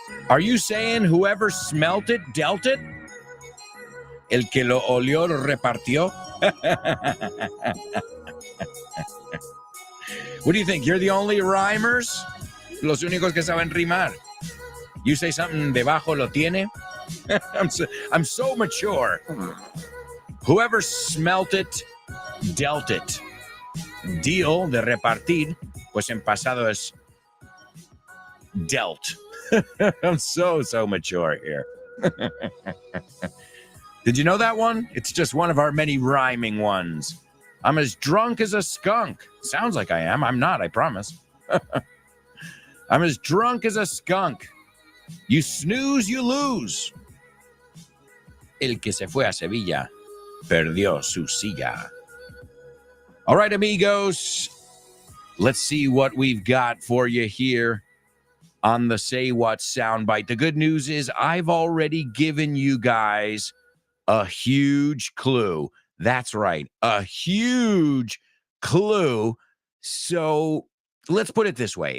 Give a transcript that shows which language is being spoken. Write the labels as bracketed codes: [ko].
[en] Are you saying whoever smelt it, dealt it? [es] El que lo olió, lo repartió? [en] What do you think? You're the only rhymers? [es] Los únicos que saben rimar. [en] You say something [es] debajo lo tiene? [en] I'm so mature. Whoever smelt it, dealt it. [es] Deal, de repartir, pues en pasado es dealt. [en] I'm so mature here. Did you know that one? It's just one of our many rhyming ones. I'm as drunk as a skunk. Sounds like I am. I'm not, I promise. I'm as drunk as a skunk. You snooze, you lose. [es] El que se fue a Sevilla perdió su silla. [en] All right, amigos. Let's see what we've got for you here on the Say What soundbite. The good news is I've already given you guys a huge clue. That's right. A huge clue. So let's put it this way.